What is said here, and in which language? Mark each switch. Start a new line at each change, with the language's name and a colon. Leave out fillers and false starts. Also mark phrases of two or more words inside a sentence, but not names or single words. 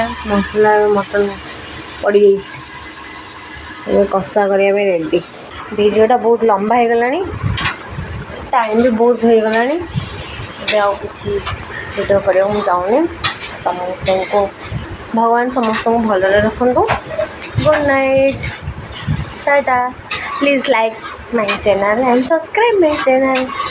Odia: ମସଲା ମଟନ୍ ପଡ଼ିଯାଇଛି, ଏବେ କଷା କରିବା ପାଇଁ ରେଡ଼ି। ଭିଡ଼ିଓଟା ବହୁତ ଲମ୍ବା ହେଇଗଲାଣି, ଟାଇମ୍ ବି ବହୁତ ହେଇଗଲାଣି। ଏବେ ଆଉ କିଛି ଭିଡ଼ିଓ କରିବାକୁ ମୁଁ ଚାହୁଁନି। ସମସ୍ତଙ୍କୁ ଭଗବାନ ସମସ୍ତଙ୍କୁ ଭଲରେ ରଖନ୍ତୁ।
English: good night, tata. Please like my channel and subscribe my channel.